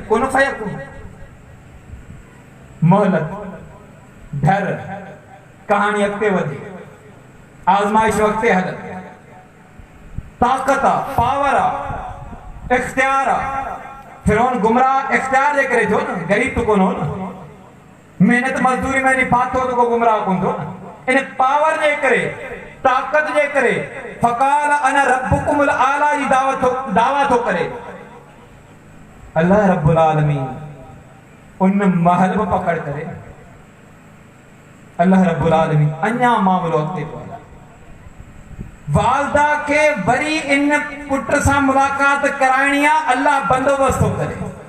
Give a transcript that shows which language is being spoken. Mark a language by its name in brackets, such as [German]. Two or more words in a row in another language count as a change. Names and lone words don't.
[Arabic] كن فيكون, [Sindhi] मोहलत, डर, कहानी अॻिते वधे, आज़माइश अॻिते हले, ताक़त आहे, पावर आहे, इख्तियार आहे। फ़िरौन गुमराह इख्तियार जे करे थियो न, ग़रीब तो कोन हो न, मेहनत मज़दूरी में फाथो तो को गुमराह कोन थियो न। इन पावर जे करे, ताक़त जे करे, [Arabic] فقال أنا ربكم الأعلى [Sindhi] जी दावा थो करे। [Arabic] الله رب العالمين [Sindhi] उन महल में पकड़ करे, [Arabic] الله رب العالمين [Sindhi] अञा मामलो अॻिते पियो हले। वालदा के वरी इन पुट सां मुलाक़ात कराइणी आहे, अल्लाह बंदोबस्त थो करे।